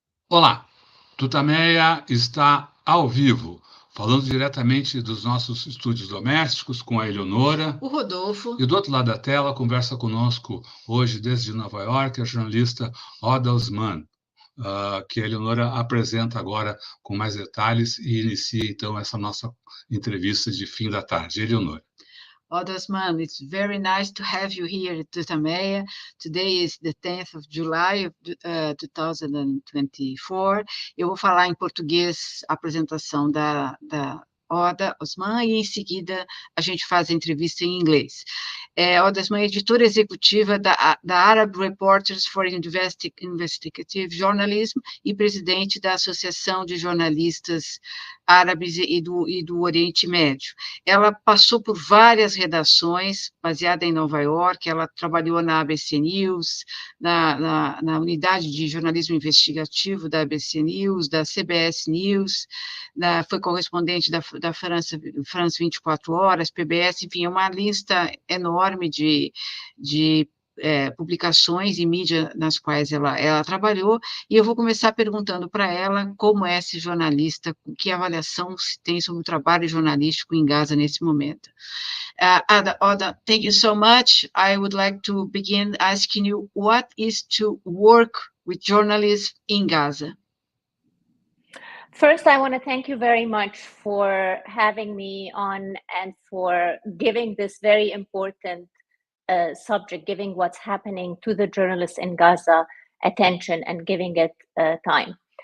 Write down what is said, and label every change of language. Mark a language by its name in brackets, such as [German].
[Portuguese] Olá, TUTAMÉIA está ao vivo, falando diretamente dos nossos estúdios domésticos com a Eleonora. O Rodolfo. E do outro lado da tela, conversa conosco hoje, desde Nova York, a jornalista Hoda Osman, que a Eleonora apresenta agora com mais detalhes e inicia, então, essa nossa entrevista de fim da tarde. Eleonora. [English] Hoda Osman, it's very nice to have you here at TUTAMÉIA. Today is the 10th of July of 2024. [Portuguese] Eu vou falar em português a apresentação da Hoda Osman e, em seguida, a gente faz a entrevista em inglês. Hoda Osman é editora executiva da Arab Reporters for Investigative Journalism e presidente da Associação de Jornalistas Árabes e do Oriente Médio. Ela passou por várias redações, baseada em Nova York, ela trabalhou na ABC News, na unidade de jornalismo investigativo da ABC News, da CBS News, foi correspondente da France 24 Horas, PBS, enfim, é uma lista enorme de publicações e mídia nas quais ela trabalhou, e eu vou começar perguntando para ela como é esse jornalista, que avaliação se tem sobre o trabalho jornalístico em Gaza nesse momento. [English] Hoda, thank you so much. I would like to begin asking you what is to work with journalists in Gaza. First, I want to thank you very much for having me on and for giving this very important subject, giving what's happening to the journalists in Gaza attention and giving it time.